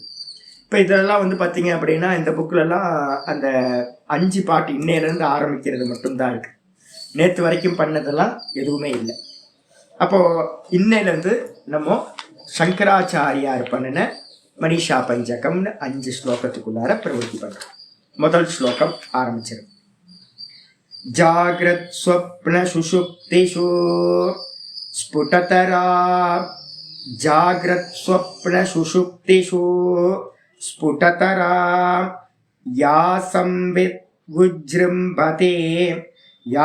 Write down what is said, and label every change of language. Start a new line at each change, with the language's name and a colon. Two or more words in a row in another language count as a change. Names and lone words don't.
Tamil: இப்போ இதெல்லாம் வந்து பார்த்தீங்க அப்படின்னா இந்த புக்கிலலாம் அந்த 5 பாட்டு இன்னையிலேருந்து ஆரம்பிக்கிறது மட்டும்தான் இருக்குது. நேற்று வரைக்கும் பண்ணதெல்லாம் எதுவுமே இல்லை. அப்போது இன்னையிலேருந்து நம்ம சங்கராச்சாரியார் பண்ணின மனிஷா பஞ்சகம்னு 5 ஸ்லோகத்துக்குள்ளார பிரவருத்தி பண்ணுறோம். முதல் ஸ்லோகம் ஆரம்பிச்சிடும்.
Sanskrit: जाग्रत् स्वप्न सुषुप्तिषु स्फुटतरा जाग्रत् स्वप्न सुषुप्तिषु स्फुटतरा या संवित् विजृम्भते या